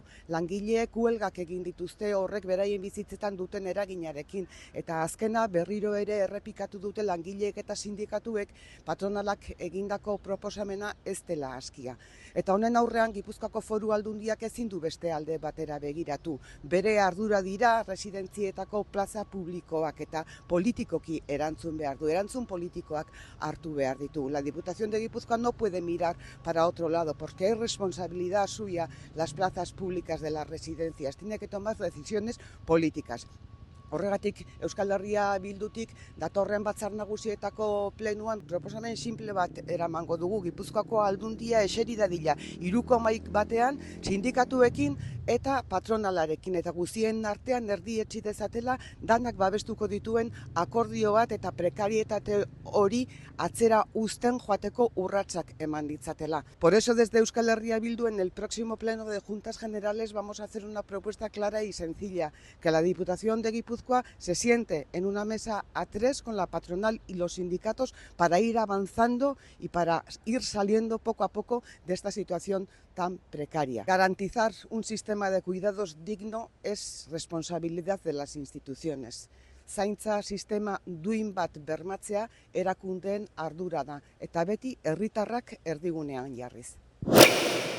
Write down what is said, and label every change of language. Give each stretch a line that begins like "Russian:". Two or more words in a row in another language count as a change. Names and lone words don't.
Basque: Langileek huelgak egin dituzte horrek beraien bizitzetan duten eraginarekin, eta azkena berriro ere errepikatu dute langileek eta sindikatuek patronalak egindako proposamena ez dela askia. Eta honen aurrean Gipuzkoako Foru Aldundiak ezin du beste alde batera begiratu. Bere ardura dira residentzietako plaza publikoak eta politikoki erantzun behar du. Erantzun politikoak hartu behar ditu.
Spanish: La Diputación de Guipúzcoa no puede mirar para otro lado porque es responsabilidad suya las plazas públicas de las residencias. Tiene que tomar decisiones políticas.
Basque: Horregatik Euskal Herria Bildutik datorren batzar nagusietako plenuan proposamen simple bat eramango dugu. Gipuzkoako Aldundia eseri dadila 3,2 batean sindikatuekin eta patronalarekin eta guztien artean erdietsi dezatela danak babestuko dituen akordio bat eta prekarietate hori atzera uzten joateko urratsak eman ditzatela.
Spanish: Por eso desde Euskal Herria Bildu en el próximo pleno de Juntas Generales vamos a hacer una propuesta clara y sencilla, que la Diputación de Guipúzcoa se siente en una mesa a 3 con la patronal y los sindicatos para ir avanzando y para ir saliendo poco a poco de esta situación tan precaria. Garantizar un sistema de cuidados digno es responsabilidad de las instituciones.
Basque: Zaintza sistema duin bat bermatzea erakundeen ardura da eta beti herritarrak erdigunean jarriz.